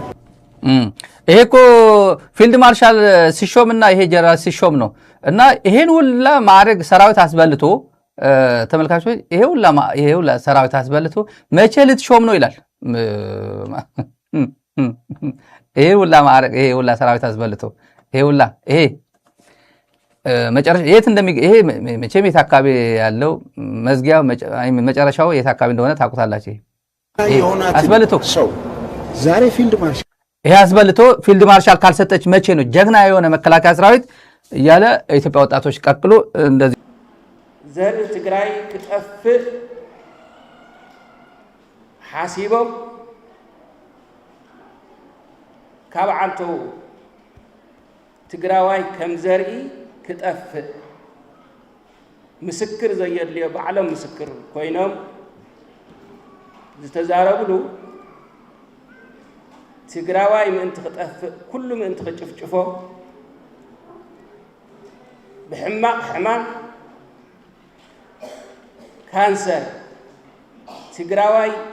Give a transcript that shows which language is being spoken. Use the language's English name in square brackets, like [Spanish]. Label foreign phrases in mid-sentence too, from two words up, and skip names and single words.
[Amharic] ይሄ እኮ [English] field marshal [Amharic] ሲሾምና ይሄ ጀነራል ሲሾም ነው እና ይሄን ሁላ ማዕረግ ሰራዊት አስበልቶ ተመልካቾች ይሄ ሁላ ሰራዊት አስበልቶ መቼ ልትሾም ነው ይላል። ይሄ ሁላ ማዕረግ ይሄ ሁላ ሰራዊት አስበልቶ ይሄ መጨረሻ የት ይሄ መቼም የት አካባቢ ያለው መዝጊያው መጨረሻው የት አካባቢ እንደሆነ ታውቁታላችሁ። አስበልቶ ሰው ዛሬ [English] field marshal [Amharic] ይሄ አስበልቶ [English] field marshal [Amharic] ካልሰጠች መቼ ነው ጀግና የሆነ መከላከያ ሰራዊት እያለ የኢትዮጵያ ወጣቶች ቀጥሎ እንደዚህ [Tigrinya] ዘር ትግራይ ክጠፍእ ሓሲቦም ካብ ዓንቶ ትግራዋይ ከም ዘርኢ ክጠፍእ ምስክር ዘየድልዮ ባዕሎም ምስክር ኮይኖም ዝተዛረብሉ ትግራዋይ ምእንቲ ክጠፍእ ኩሉ ምእንቲ ክጭፍጭፎ ብሕማቕ ሕማም ካንሰር ትግራዋይ